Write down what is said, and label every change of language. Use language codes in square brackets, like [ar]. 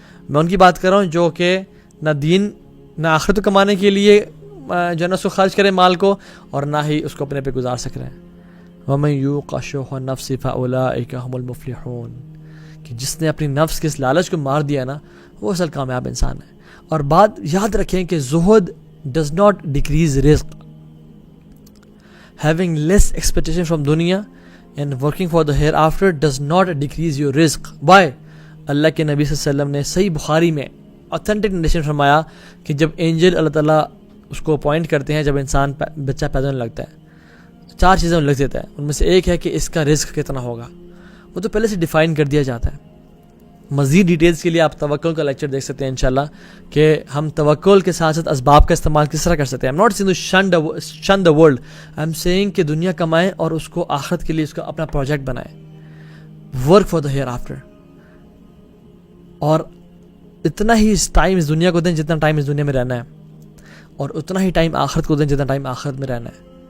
[ur] میں ان کی بات کر رہا ہوں جو کہ نہ دین نہ آخرت کمانے کے لیے جو ہے نا اس کو خرچ کریں مال کو، اور نہ ہی اس کو اپنے پہ گزار سک رہے ہیں. [ar] وَمَن يُوقَ شُحَّ النَّفْسِ فَأُولَٰئِكَ هُمُ الْمُفْلِحُونَ. [ur] کہ جس نے اپنی نفس کے اس لالچ کو مار دیا نا وہ اصل کامیاب انسان ہے. اور بات یاد رکھیں کہ زہد [en] does not decrease [ur] رزق. [en] Having less expectation from dunya and working for the hereafter does not decrease your risk. Why? [ur] اللہ کے نبی صلی اللہ علیہ وسلم نے صحیح بخاری میں [en] authentic narration [ur] فرمایا کہ جب اینجل اللہ تعالیٰ اس کو اپوائنٹ کرتے ہیں، جب انسان بچہ پیدا ہونے لگتا ہے 4 چیزیں لکھ دیتا ہے. ان میں سے ایک ہے کہ اس کا رزق کتنا ہوگا. وہ تو پہلے سے ڈیفائن کر دیا جاتا ہے. مزید ڈیٹیلز کے لیے آپ توکل کا لیکچر دیکھ سکتے ہیں انشاءاللہ کہ ہم توکل کے ساتھ ساتھ اسباب کا استعمال کس طرح کر سکتے ہیں. [en] I'm not saying to shun the world. I'm saying [ur] کہ دنیا کمائیں اور اس کو آخرت کے لیے اس کا اپنا پروجیکٹ بنائیں. [en] Work for the hereafter. [ur] اور اتنا ہی ٹائم اس دنیا کو دیں جتنا ٹائم اس دنیا میں رہنا ہے، اور اتنا ہی ٹائم آخرت کو دیں جتنا ٹائم آخرت میں رہنا ہے.